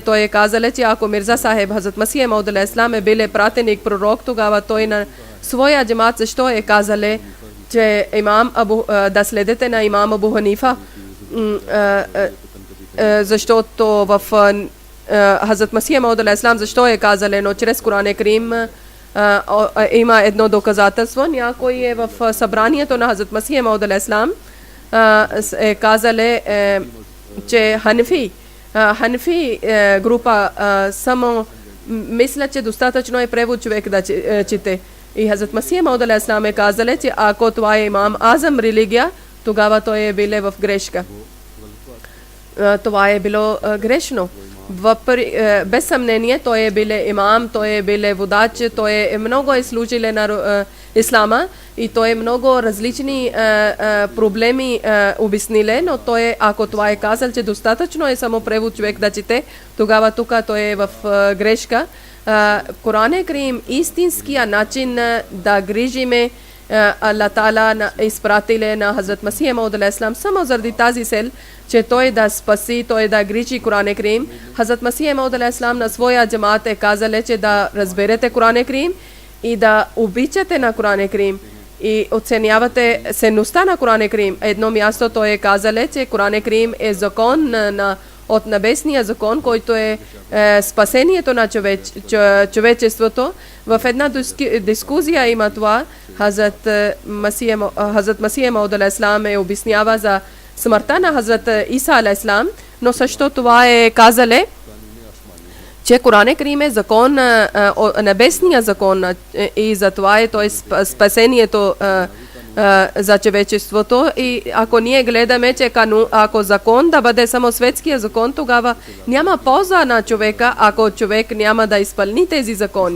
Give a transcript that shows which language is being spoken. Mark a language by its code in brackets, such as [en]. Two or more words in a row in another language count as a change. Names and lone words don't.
[bg] Той е казал, че ако Мирза Сахеб Хазрат Масих Мауд алейхиссалам е бил пратеник пророк, тогава той на своя джамаат също е казал, че да следете на имам Абу Ханифа, защото в Хазрат Масих Мауд алейхиссалам защо е казано чрез Коран Карим има едно доказателство. Някой е в събранието на Хазрат Масих Мауд алейхиссалам е казал че Ханфи група само мисля, че достатъчно е превод човек да чете. И Хазрат Масих Мауд [ar] عليه السلام [bg] е казали, че ако това е имам Азам религия, тогава той е било в грешка. Това е било грешно. Без съмнение, той е биле имам, той е биле водач, той е много служил на ислама и той е много различни проблеми обясниле, но той, ако това е казал, че достатъчно е само превод човек да чете, тогава тук той е в грешка. Коран Карим истинския начин да грижиме Аллах Таала изпратиле на Хазрат Масих Мауд [ar] عليه السلام [bg] само заради тази цел, че той да спаси, той да грижи Коран Карим. Хазрат Масих Мауд [ar] عليه السلام [bg] на своя джамаат е казал, че да разберете Коран Карим и да обичате на Коран Карим и оценявате ценността на Коран Карим. Едно място той е казал, че Коран Карим е закон от небесния закон, който е спасението на човечеството. В една дискусия има това. Хазрат Масих Мауд [ar] عليه السلام [bg] обяснява за смъртта на Хазрат Иса [ar] عليه السلام, [bg] но също това е казале, че Коран Карим е закон, небесния закон и затова е той спасението за човечеството. И ако ние гледаме, че ако закон да бъде само светския закон, тогава няма полза на човека, ако човек няма да изпълни тези закони.